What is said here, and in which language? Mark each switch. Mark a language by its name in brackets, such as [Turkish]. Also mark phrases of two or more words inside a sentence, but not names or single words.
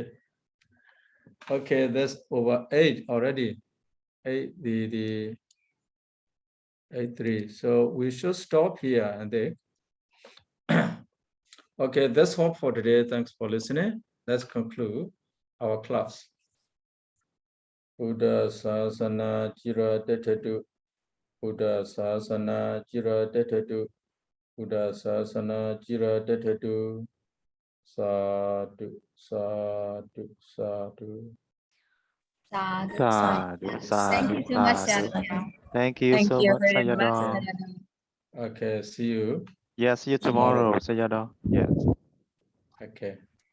[English] Okay, that's over 8 already. 8, the 8-3. So we should stop here and then. Okay, that's all for today. Thanks for listening. Let's conclude our class. [Pali] Buddha Sasana Jira Detadu. Buddha Sasana Jira Detadu. Buddha Sasana Jira Detadu. Sadhu, sadhu, sadhu. Sadhu. [English] Thank you so much, Sayadaw. Thank you so much, very much, Sayadaw. Okay, see you. Yeah, see you tomorrow, Sayadaw. Yes. Okay.